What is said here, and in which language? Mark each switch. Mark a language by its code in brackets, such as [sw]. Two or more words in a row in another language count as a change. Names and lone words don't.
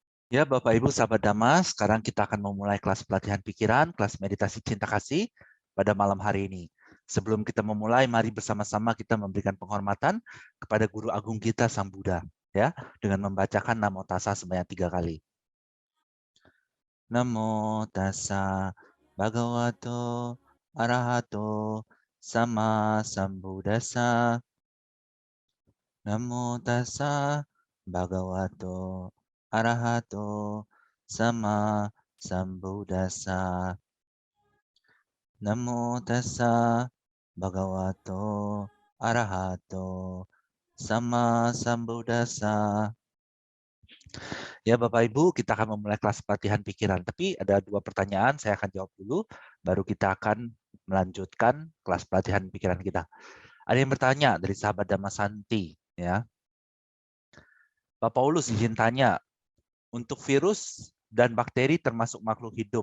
[id] Ya, Bapak Ibu sahabat Dhamma, sekarang kita akan memulai kelas pelatihan pikiran, kelas meditasi cinta kasih pada malam hari ini. Sebelum kita memulai, mari bersama-sama kita memberikan penghormatan kepada Guru Agung kita Sang Buddha, ya, dengan membacakan Namo Tassa sebanyak 3 kali. [pi] Namo Tassa Bhagavato Arahato Sama Sambuddhassa. Namo Tassa Bhagavato Arahato Sama Sambuddhassa. Namo Tassa Bhagavato Arahato Sama Sambuddhassa. [id] Ya Bapak Ibu, kita akan memulai kelas pelatihan pikiran. Tapi ada 2 pertanyaan, saya akan jawab dulu, baru kita akan melanjutkan kelas pelatihan pikiran kita. Ada yang bertanya dari sahabat Dhamma Santi, ya. Pak Paulus izin tanya, untuk virus dan bakteri termasuk makhluk hidup.